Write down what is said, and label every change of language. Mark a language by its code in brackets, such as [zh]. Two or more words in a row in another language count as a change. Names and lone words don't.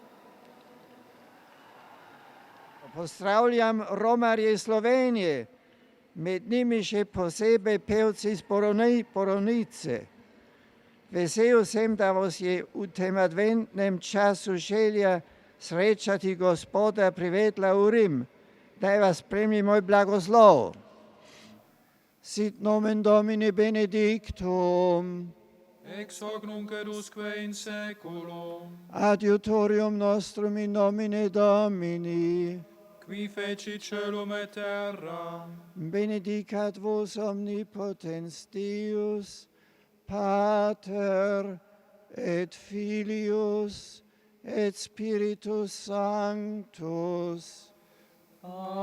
[sl] Pozdravljam romarje iz Slovenije, med njimi še posebej pevci iz Borovnice. Vesel sem, da vas je v tem adventnem času želja srečati Gospoda privedla v Rim. Naj vas spremlja moj blagoslov. [la] Sit nomen Domini benedictum. Ex hoc nunc et usque in saeculum. Adiutorium nostrum in nomine Domini. Qui feci celum et terra. Benedicat vos omnipotens Deus, Pater et Filius et Spiritus Sanctus.